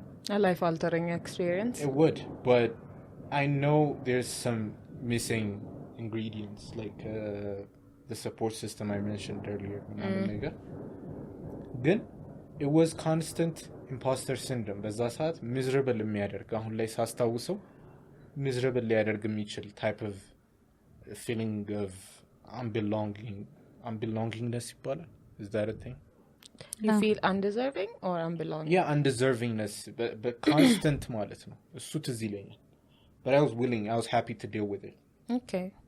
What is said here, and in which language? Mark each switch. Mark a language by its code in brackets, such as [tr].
[en] a life-altering experience. It would, but I know there's some missing ingredients, like the support system I mentioned earlier. Then it was constant imposter syndrome. [am] በዛ ሰዓት miserable የሚያደርግ አሁን ላይ ሳስታውሰው miserable ሊያደርግ የሚችል [en] type of a feeling of unbelongingness [am] ይባላል. [en] Is that a thing? You feel undeserving or unbelonging? Yeah, undeservingness, but constant [am] ማለት ነው. እሱ ትዝ ይለኛል. [en] But I was happy to deal with it. Okay.